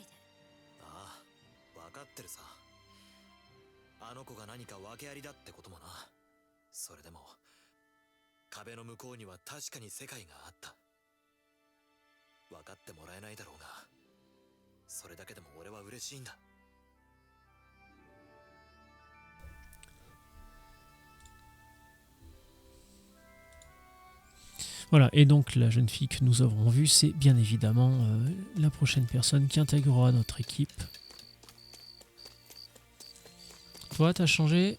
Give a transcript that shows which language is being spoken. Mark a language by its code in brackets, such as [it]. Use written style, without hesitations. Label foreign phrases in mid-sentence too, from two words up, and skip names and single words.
[ja] ああ、分かってるさ。あの子が何か訳ありだってこともな。それでも壁の向こうには確かに世界があった。分かってもらえないだろうが、それだけでも俺は嬉しいんだ。 [fr] Voilà, et donc la jeune fille que nous avons vue, c'est bien évidemment la prochaine personne qui intégrera notre équipe. Toi, t'as changé?